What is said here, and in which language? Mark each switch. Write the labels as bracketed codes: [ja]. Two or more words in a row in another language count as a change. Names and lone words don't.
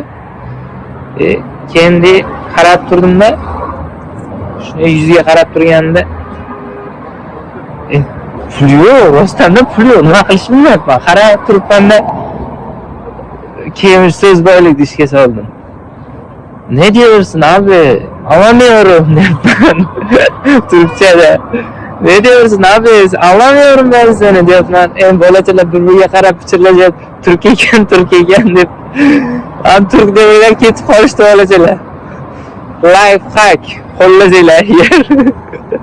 [uz] Keyin qarab turdim-da, shuni yuziga qarab turganda pul yo'q, rostdan pul yo'q, nima qilishni bilmayapman. Qarab turibman-da, keyin so'z boylik dishga soldim. [tr] Ne diyorsun abi? Anlamıyorum deyapman. Türkçede. Ne diyorsun abi? Anlamıyorum ben seni deyapman. [uz] Bolachalar bir-biriga qarab pichirlashib, Turk ekan deb. Turk deganlar ketib qolishdi bolachalar. [en] Life hack. [uz] Qo'llasanglar yer.